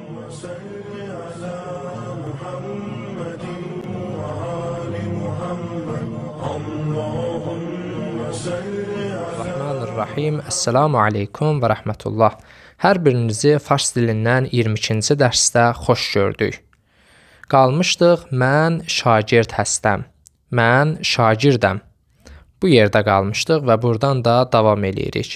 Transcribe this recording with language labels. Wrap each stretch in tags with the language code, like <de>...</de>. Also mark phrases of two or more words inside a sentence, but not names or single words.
<ar>صل على محمد وآل محمد اللهم صل على الرحمن الرحيم. السلام عليكم ورحمة الله.</ar> <az>Hər birinizi fars dilindən 22-ci dərsdə xoş gördük. Qalmışdıq, mən</az> <fa>شاگرد هستم.</fa> <az>Mən şagirdəm. Bu yerdə qalmışdıq və buradan da davam eləyirik.</az>